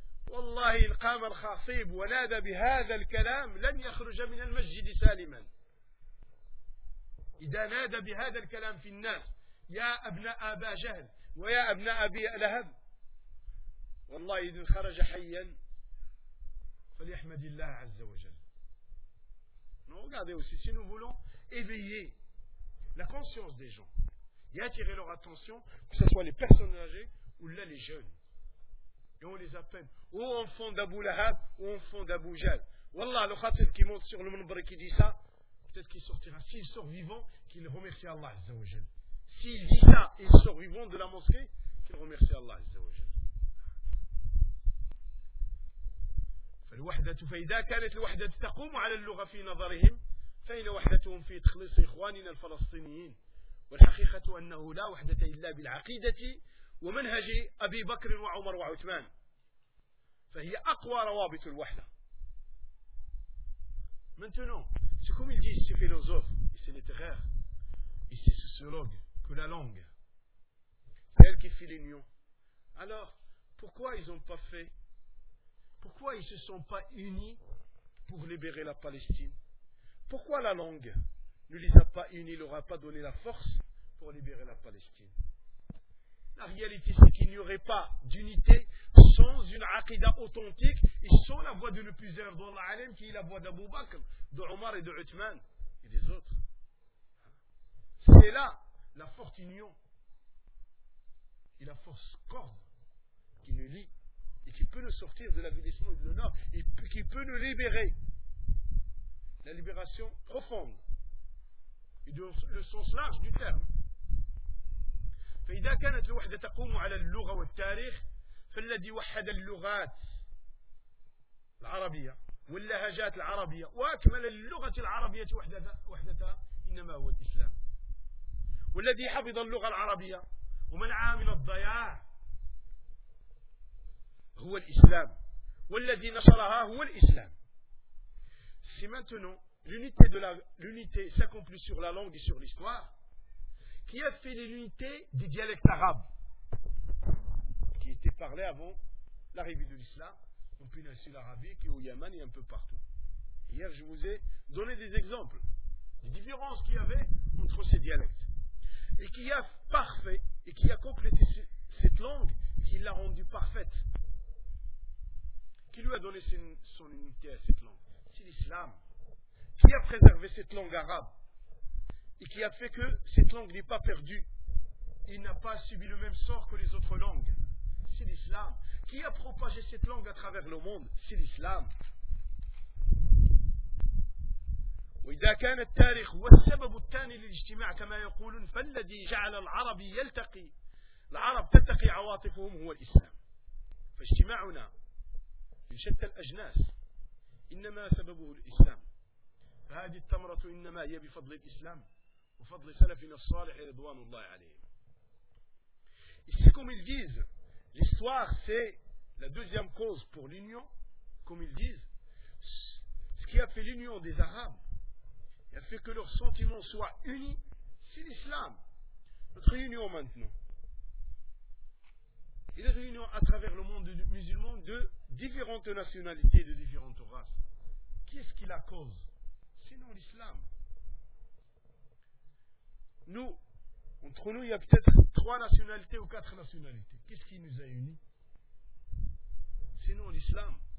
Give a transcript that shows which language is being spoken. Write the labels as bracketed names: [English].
[Arabic] والله إن قام الخطيب ونادى بهذا الكلام لن يخرج من المسجد سالما. إذا نادى بهذا الكلام في الناس يا أبناء أبا جهل ويا أبناء أبي لهب، والله إذا خرج حيا فليحمد الله عز وجل. [French] Regardez aussi si nous voulons éveiller la conscience des gens et attirer leur attention, que ce soit les personnes âgées ou là les jeunes. Et on les appelle ou enfant d'Abu Lahab ou enfant d'Abu Jahl. Wallah, le khatib qui monte sur le minbar qui dit ça, peut-être qu'il sortira. S'il sort vivant, qu'il remercie Allah Azza wa Jal. S'il dit ça et sort vivant de la mosquée, qu'il remercie Allah Azza wa Jal. [Arabic] فالوحدة فإذا كانت الوحدة تقوم على اللغة في نظرهم فإن وحدتهم في تخلص إخواننا الفلسطينيين والحقيقة أنه لا وحدة إلا بالعقيدة ومنهج أبي بكر وعمر وعثمان، فهي أقوى روابط الوحدة. [French] Maintenant, c'est comme ils disent ces philosophes et ces littéraires et ces sociologues que la langue, c'est elle qui fait l'union. Alors, pourquoi ils n'ont pas fait? Pourquoi ils ne se sont pas unis pour libérer la Palestine? Pourquoi la langue ne les a pas unis, ne leur a pas donné la force pour libérer la Palestine? La réalité, c'est qu'il n'y aurait pas d'unité sans une aqida authentique et sans la voix de le plus grand dans l'alem, qui est la voix d'Abou Bakr, de Omar et de Uthman et des autres. C'est là la forte union et la force corde qui nous lie et qui peut nous sortir de l'abîmement et de l'honneur et qui peut nous libérer. La libération profonde et le sens large du terme. [Arabic] فإذا كانت الوحدة تقوم على اللغة والتاريخ فالذي وحد اللغات العربية واللهجات العربية وأكمل اللغة العربية وحدتها إنما هو الإسلام، والذي حفظ اللغة العربية ومنع من الضياع هو الإسلام، والذي نشرها هو الإسلام. [French] Si maintenant l'unité de l'unité s'accomplit sur la langue et sur l'histoire, qui a fait l'unité des dialectes arabes qui étaient parlés avant l'arrivée de l'islam en péninsule arabique et au Yémen et un peu partout? Hier, je vous ai donné des exemples des différences qu'il y avait entre ces dialectes. et qui a parfait, et qui a complété cette langue, qui l'a rendue parfaite. Qui lui a donné son unité à cette langue? C'est l'islam. Qui a préservé cette langue arabe? Et qui a fait que cette langue n'est pas perdue? Il n'a pas subi le même sort que les autres langues? C'est l'islam. Qui a propagé cette langue à travers le monde? C'est l'islam. [Arabic] وإذا كان التاريخ هو السبب الثاني للاجتماع كما يقولون فالذي جعل العربي يلتقي العرب تلتقي عواطفهم هو الإسلام فاجتماعنا من شتى الأجناس إنما سببه الإسلام فهذه الثمرة إنما هي بفضل الإسلام وفضل سلفنا الصالح رضوان الله عليهم [French] ici comme ils disent l'histoire c'est la deuxième cause pour l'union comme ils disent ce qui a fait l'union des Arabes et a fait que leurs sentiments soient unis, c'est l'islam. Notre réunion maintenant. Et la réunion à travers le monde musulman de différentes nationalités, de différentes races. Qu'est-ce qui la cause? Sinon l'islam. Nous, entre nous, il y a peut-être 3 nationalités ou 4 nationalités. Qu'est-ce qui nous a unis? Sinon l'islam.